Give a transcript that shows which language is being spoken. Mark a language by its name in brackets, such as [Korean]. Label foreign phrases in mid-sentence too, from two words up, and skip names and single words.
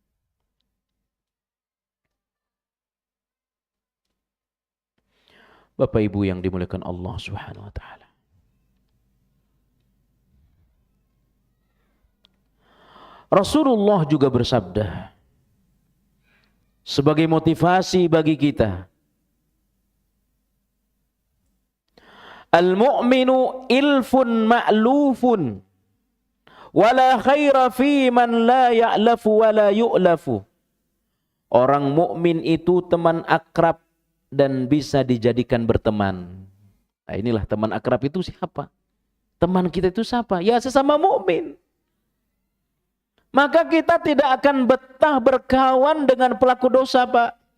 [Indonesian] Bapak Ibu yang dimuliakan Allah [Arabic] سبحانه وتعالى. [Indonesian] Rasulullah juga bersabda sebagai motivasi bagi kita. [Arabic] المؤمن إلف مألوف ولا خير فيمن لا يألف ولا يؤلف. [Indonesian] Orang mukmin itu teman akrab dan bisa dijadikan berteman. Nah, inilah teman akrab itu siapa? Teman kita itu siapa? Ya sesama mukmin. Maka kita tidak akan betah berkawan dengan pelaku dosa, Pak.